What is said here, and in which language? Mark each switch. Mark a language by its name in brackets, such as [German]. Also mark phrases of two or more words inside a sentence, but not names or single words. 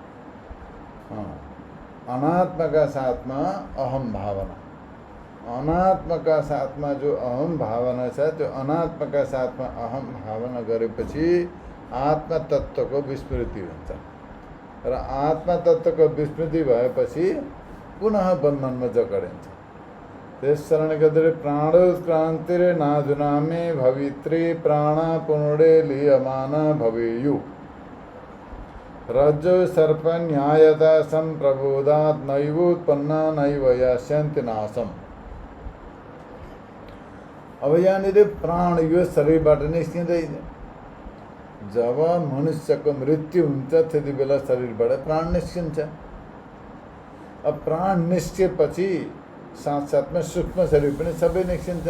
[Nepali] अनात्मका साथमा अहम भावना, अनात्मका साथमा जो अहम भावना छ त्यो अनात्मका साथमा अहम भावना गरेपछि आत्मा तत्त्वको विस्मृति हुन्छ र आत्मा तत्त्वको विस्मृति भएपछि पुनः बन्धनमा जकडिन्छ। त्यस कारणले गर्दा [Sanskrit] प्राणोत्क्रान्तिरे नाधुनामे भवित्रे प्राणा पुनडे लियमान भवेयु रज्जो सर्प न्यायता सम्प्रबोधात् नैवोत्पन्ना नैव यास्यन्ति नाशम्। [Nepali] अब यहाँनिर प्राण यो शरीरबाट निस्किँदैन। जब मनुष्यको मृत्यु हुन्छ त्यति बेला शरीरबाट प्राण निस्किन्छ। अब प्राण निस्केपछि साथसाथमा सूक्ष्म शरीर पनि सबै निस्किन्छन्।